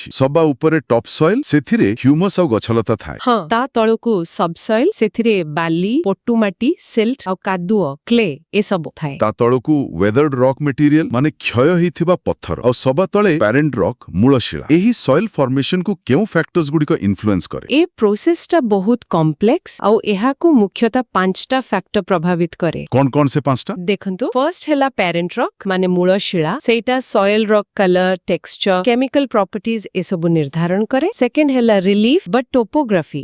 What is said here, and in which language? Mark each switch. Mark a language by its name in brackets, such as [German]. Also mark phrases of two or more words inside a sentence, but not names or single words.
[Odia] ସବା ଉପରେ [English] top soil, [Odia] ସେଥିରେ ହ୍ୟୁମସ୍ ଆଉ ଗଛଲତା ଥାଏ। ହଁ, ତା ତଳକୁ ସବସଏଲ, ସେଥିରେ ବାଲି, ପଟୁମାଟି, ସିଲ୍ଟ ଆଉ କାଦୁଅ କ୍ଲେ ଏସବୁ ଥାଏ। ତା ତଳକୁ [English] weathered rock material [Odia] ମାନେ କ୍ଷୟ ହେଇଥିବା ପଥର, ଆଉ ସବା ତଳେ [English] parent rock [Odia] ମୂଳଶିଳା। ଏହି [English] soil formation [Odia] କୁ କେଉଁ ଫ୍ୟାକ୍ଟର୍ସ ଗୁଡିକ ଇନଫ୍ଲୁଏନ୍ସ କରେ? ଏ ପ୍ରୋସେସଟା ବହୁତ କମ୍ପ୍ଲେକ୍ସ ଆଉ ଏହାକୁ ମୁଖ୍ୟତଃ 5ଟା ଫ୍ୟାକ୍ଟର ପ୍ରଭାବିତ କରେ। କୌନ ସେ 5ଟା? ଦେଖନ୍ତୁ ଫର୍ଷ୍ଟ ହେଲା [English] parent rock [Odia] ମାନେ ମୂଳ ଶିଳା ସେଟା [English] soil rock colour texture chemical properties [Odia] ଏ ସବୁ ନିର୍ଧାରଣ କରେ। ସେକେଣ୍ଡ ହେଲା ରିଲିଫ ବଟ ଟୋପୋଗ୍ରାଫି